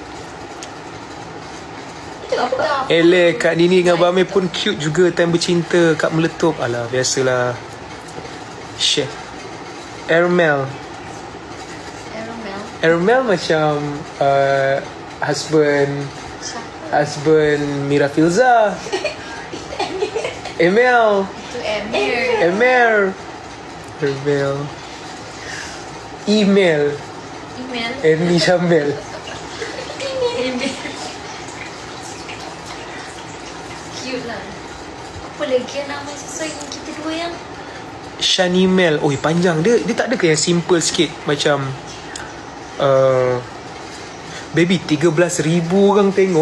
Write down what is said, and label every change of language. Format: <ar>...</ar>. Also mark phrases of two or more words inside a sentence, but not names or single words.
<ms>Itu apa? Eleh, Kak Nini dengan Abang Amir pun cute juga time bercinta. Kak meletup. Alah, biasalah. Chef Ermel. Ermel macam husband Mira Filza. Emel. Itu Emir. Emel. Ermel. Email. Erni Syamel. Emir. Cute lah. Apa lagi yang nama sesuai dengan kita dua yang Shanimel. Oh, panjang. Dia tak ada ke yang simple sikit? Macam baby 13,000 orang tengok.</ms>